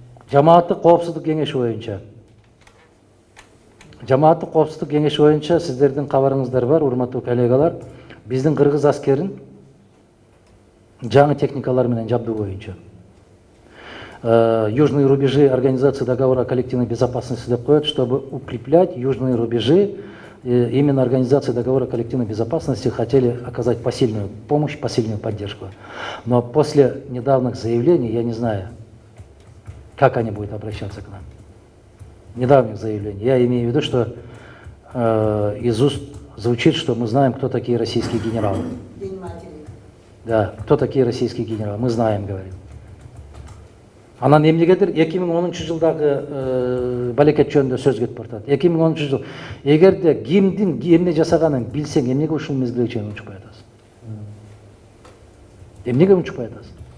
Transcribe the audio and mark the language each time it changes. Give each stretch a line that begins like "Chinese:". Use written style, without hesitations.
Kyrgyz: Жамааттык коопсуздук кеңеши боюнча. Жамааттык коопсуздук кеңеши боюнча сиздердин кабарыңыздар бар, урматтуу коллегалар. Биздин кыргыз аскерин жаңы техникалар менен жабдуу боюнча.
Russian: Южные рубежи Организации договора о коллективной безопасности
Kyrgyz: деп коет,
Russian: чтобы укреплять южные рубежи. Именно Организация договора о коллективной безопасности хотели оказать посильную помощь, посильную поддержку. Но после недавних заявлений, я не знаю, как они будут обращаться к нам. Недавних заявлений. Я имею в виду, что из уст звучит, что мы знаем, кто такие российские генералы. День матери. Да, кто такие российские генералы, мы знаем, говорим.
Kyrgyz: Анан эмнегедир 2010 жылдагы балекет жөнүндө сөз кетип баратат. 2010 жыл. Эгерде кимдин эмне жасаганын билсең, эмнеге ушул мезгилге чейин унчукпай атасың? Эмнеге унчукпай атасың?